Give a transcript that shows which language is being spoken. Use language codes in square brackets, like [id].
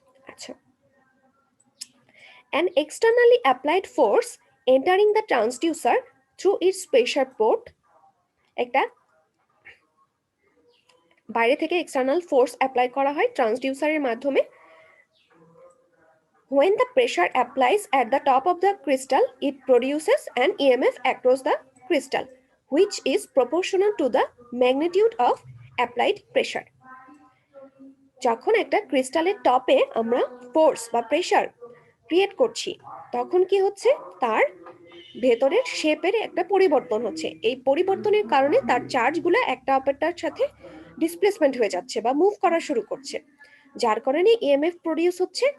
[en] আচ্ছা, an externally applied force entering the transducer through its pressure port, [bn] একটা বাইরে থেকে এক্সটার্নাল ফোর্স অ্যাপ্লাই করা হয় ট্রান্সডিউসারের মাধ্যমে। [en] when the pressure applies at the top of the crystal, it produces an EMF across the crystal which is proportional to the magnitude of applied pressure. [bn] যখন একটা ক্রিস্টালের টপে আমরা ফোর্স বা প্রেসার ক্রিয়েট করছি, তখন কি হচ্ছে? তার ভেতরের শেপের একটা পরিবর্তন হচ্ছে। এই পরিবর্তনের কারণে তার চার্জগুলো একটা অপরটার সাথে ডিসপ্লেসমেন্ট হয়ে যাচ্ছে বা মুভ করা শুরু করছে, যার কারণে ইএমএফ প্রডিউস হচ্ছে।